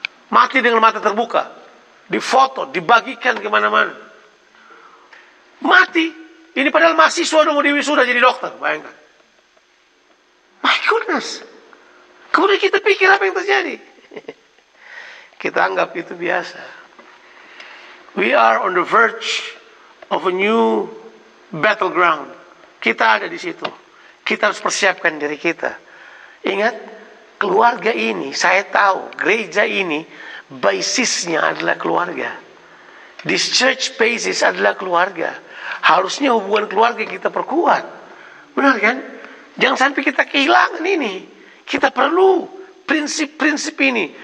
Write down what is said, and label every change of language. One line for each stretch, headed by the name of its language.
Indonesian: Mati dengan mata terbuka. Difoto, dibagikan kemana-mana. Mati. Ini padahal mahasiswa udah mau diwisuda jadi dokter. Bayangkan.
English: My goodness.
Indonesian: Kemudian kita pikir apa yang terjadi. Kita anggap itu biasa.
English: We are on the verge of a new battleground.
Indonesian: Kita ada di situ. Kita harus persiapkan diri kita. Ingat, keluarga ini, saya tahu, gereja ini, basisnya adalah keluarga.
English: This church basis
Indonesian: adalah keluarga. Harusnya hubungan keluarga kita perkuat. Benar kan? Jangan sampai kita kehilangan ini. Kita perlu prinsip-prinsip ini.